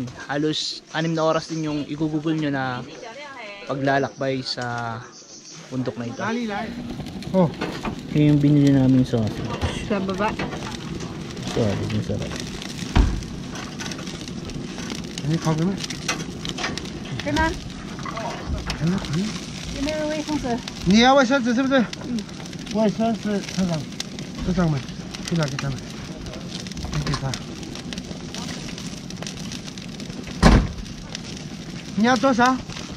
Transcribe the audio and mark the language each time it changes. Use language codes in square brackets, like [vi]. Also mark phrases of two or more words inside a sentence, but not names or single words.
[tl] Halos 6 na oras din yung igugugol nyo na paglalakbay sa bundok na ito. Oh, yung binili namin sa baba. Sorry, yung sarap. Ano yung kagami? Kailan? Ano? Inaway kong sir. [zh] 你要卫生纸是不是？卫生纸车上。车上面，去哪给他们？你给他。你要多少？